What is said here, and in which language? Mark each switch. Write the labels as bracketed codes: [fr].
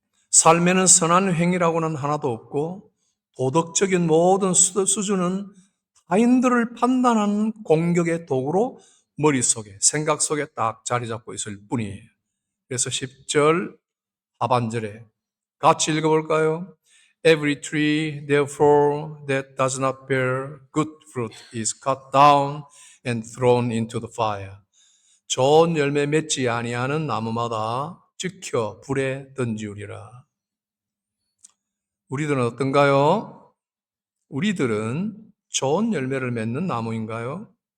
[ko] 삶에는 선한 행위라고는 하나도 없고 도덕적인 모든 수준은 타인들을 판단하는 공격의 도구로 머릿속에, 생각 속에 딱 자리 잡고 있을 뿐이에요. 그래서 10절 하반절에 같이 읽어볼까요? [en] Every tree, therefore, that does not bear good fruit is cut down and thrown into the fire. [ko] 좋은 열매 맺지 아니하는 나무마다 찍혀 불에 던지우리라. 우리들은 어떤가요? 우리들은 좋은 열매를 맺는 나무인가요?